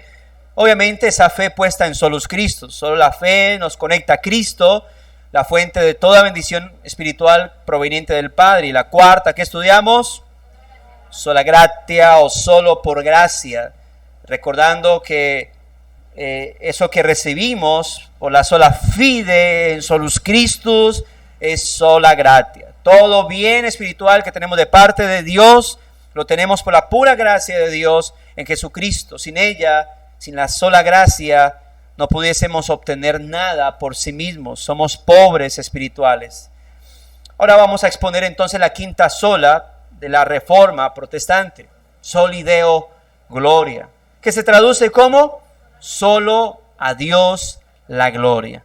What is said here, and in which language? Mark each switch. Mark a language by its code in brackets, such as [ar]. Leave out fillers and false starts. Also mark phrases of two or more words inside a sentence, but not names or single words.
[es] Obviamente esa fe puesta en [la] solus Christus, [es] solo la fe nos conecta a Cristo, la fuente de toda bendición espiritual proveniente del Padre. Y la cuarta que estudiamos, [la] sola gratia [es] o solo por gracia, recordando que eso que recibimos por la [la] sola fide [es] en [la] solus Christus [es] es [la] sola gratia. [es] Todo bien espiritual que tenemos de parte de Dios lo tenemos por la pura gracia de Dios en Jesucristo. Sin ella, sin la sola gracia, no pudiésemos obtener nada por sí mismos. Somos pobres espirituales. Ahora vamos a exponer entonces la quinta sola de la Reforma Protestante, [la] Soli Deo Gloria, [es] que se traduce como solo a Dios la gloria.